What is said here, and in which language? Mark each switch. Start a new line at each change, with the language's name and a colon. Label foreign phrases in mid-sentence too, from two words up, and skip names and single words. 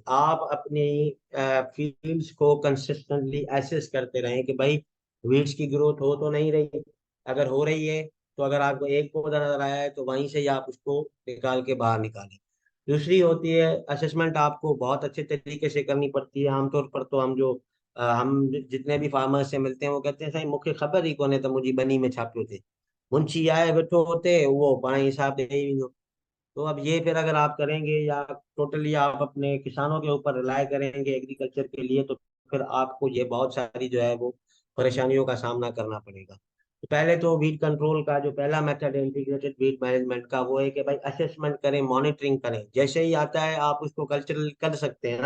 Hindi: आप अपनी फील्ड्स को
English: consistently assess
Hindi: करते रहें कि भाई वीड्स की ग्रोथ हो तो नहीं रही। अगर हो रही है तो अगर आपको एक पौधा नजर आया है तो वहीं से ही आप उसको निकाल के बाहर निकालें। दूसरी होती है असेसमेंट, आपको बहुत अच्छे तरीके से करनी पड़ती है। आमतौर पर तो हम जो हम जितने भी फार्मर्स से मिलते हैं वो कहते हैं
Sindhi: साईं मूंखे ख़बर ही कोन्हे तो मुंहिंजी बनी में छा पियो थिए। मुंशी आए वेठो होते वो पाण हिसाब ॾेई वेंदो।
Hindi: तो अब ये फिर अगर आप करेंगे या टोटली आप अपने किसानों के ऊपर रिलाय करेंगे एग्रीकल्चर के लिए तो फिर आपको ये बहुत सारी जो है वो परेशानियों का सामना करना पड़ेगा। तो पहले तो वीट कंट्रोल का जो पहला मेथड है
English: integrated weed management
Hindi: का, वो है कि भाई असेसमेंट करें, मॉनिटरिंग करें, जैसे ही आता है आप उसको कल्चरल कर सकते हैं ना।